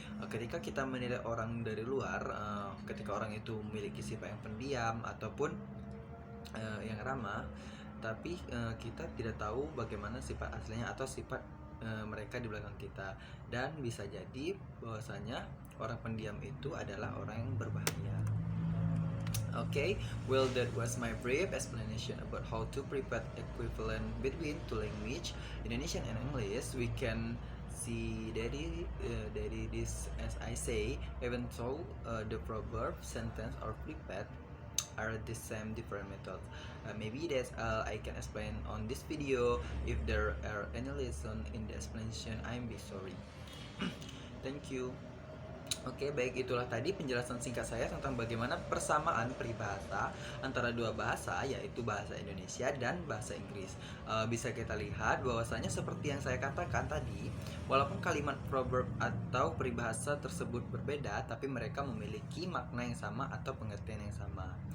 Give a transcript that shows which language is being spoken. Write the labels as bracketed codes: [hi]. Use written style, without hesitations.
[id] Ketika kita menilai orang dari luar, ketika orang itu memiliki sifat yang pendiam ataupun yang ramah, tapi kita tidak tahu bagaimana sifat aslinya atau sifat mereka di belakang kita, dan bisa jadi bahwasanya orang pendiam itu adalah orang yang berbahaya. [en] Okay, well, that was my brief explanation about how to prepare equivalent between two language, Indonesian and English. We can see that it is, as I say, even though the proverb, sentence, or prepared are the same different methods. Maybe that's all I can explain on this video. If there are any lesson in the explanation, I'm be sorry. Thank you. [id] Oke, baik, itulah tadi penjelasan singkat saya tentang bagaimana persamaan peribahasa antara dua bahasa, yaitu bahasa Indonesia dan bahasa Inggris. Bisa kita lihat bahwasanya seperti yang saya katakan tadi, walaupun kalimat proverb atau peribahasa tersebut berbeda, tapi mereka memiliki makna yang sama atau pengertian yang sama.